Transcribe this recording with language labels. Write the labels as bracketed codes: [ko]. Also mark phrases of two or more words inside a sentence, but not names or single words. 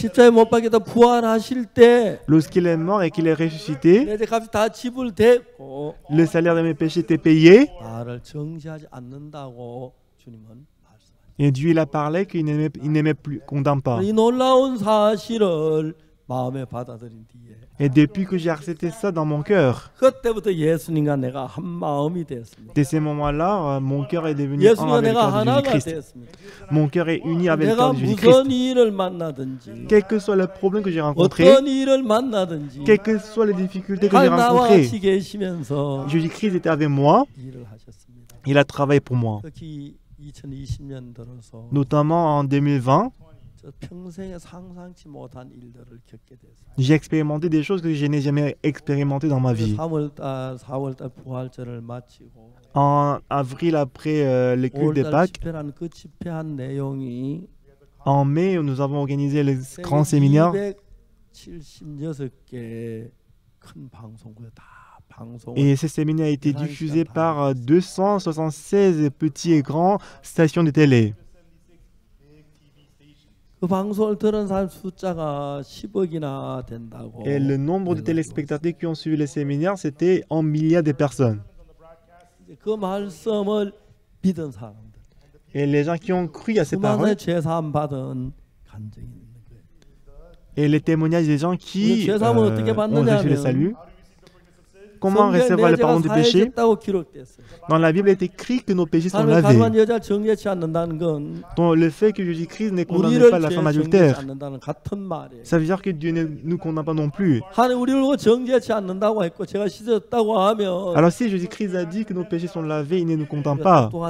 [fr] Lorsqu'il est mort et qu'il est ressuscité, le salaire de mes péchés était payé. Et Dieu il a parlé qu'il n'aimait plus, condamne pas. [ko] 마음에 받아들인 뒤에 [fr] Et depuis que j'ai accepté ça dans mon cœur, [ko] 그때부터 예수님과 내가 한 마음이 되었습니다. [fr] dès ces moments-là, mon cœur est devenu un [ko] 예수님과 [fr] avec le [ko] 내가 [fr] cœur de [ko] 하나가 [fr] Jésus-Christ. [ko] 되었습니다. [fr] Mon cœur est uni avec le [ko] 내가 [fr] cœur de [ko] 무슨 [fr] Jésus-Christ. [ko] 일을 만나든지 [fr] Quel que soit le problème que j'ai rencontré, [ko] 어떤 일을 만나든지 [fr] quelles que soient les difficultés que j'ai [ko] 하나님 나와 [fr] rencontrées, [ko] 같이 계시면서 [fr] Jésus-Christ était avec moi, [ko] 일을 하셨습니다. [fr] il a travaillé pour moi. [ko] 특히 2020년 들어서 [fr] Notamment en 2020, [ko] 저 평생에 상상치 못한 일들을 겪게 됐어요. [fr] j'ai expérimenté des choses que je n'ai jamais expérimentées dans ma vie. [ko] 3월달, 4월달 부활절을 마치고 [fr] En avril, après le culte des [ko] 5월달 [fr] Pâques, [ko] 집회란 그 집회한 내용이 [fr] en mai, nous avons organisé le grand séminaire [ko] 276개의 큰 방송국에 다 방송을 [fr] et ce séminaire a été diffusé par 276 petits et grands stations de télé. [ko] 그 방송을 들은 사람 숫자가 10억이나 된다고. [fr] Et le nombre de téléspectateurs qui ont suivi le séminaire, c'était en milliards de personnes. [ko] 그 말씀을 믿은 사람들. [fr] Et les gens qui ont cru à ces paroles, [ko] 죄사함 받은 간증이 있는 거예요. [fr] et les témoignages des gens qui [ko] 죄 사함을 어떻게 [fr] ont [ko] 받느냐 [fr] reçu le [ko] 하면 [fr] salut. Comment recevoir le pardon du péché? Dans la Bible, il est écrit que nos péchés sont lavés. Donc, le fait que Jésus-Christ ne condamne pas la femme adultère, ça veut dire que Dieu ne nous condamne pas non plus. Alors, si Jésus-Christ a dit que nos péchés sont lavés, il ne nous condamne pas.